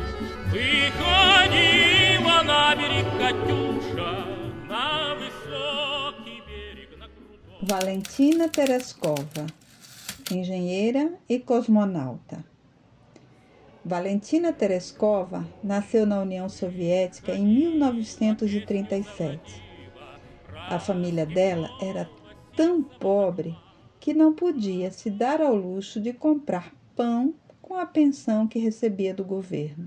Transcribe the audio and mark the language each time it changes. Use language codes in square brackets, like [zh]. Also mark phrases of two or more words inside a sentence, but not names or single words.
[ru] Выходила на берег Катюша, на высокий берег, на крутой. [pt] Valentina Tereshkova, engenheira e cosmonauta. Valentina Tereshkova nasceu na União Soviética em 1937. A família dela era tão pobre que não podia se dar ao luxo de comprar pão com a pensão que recebia do governo.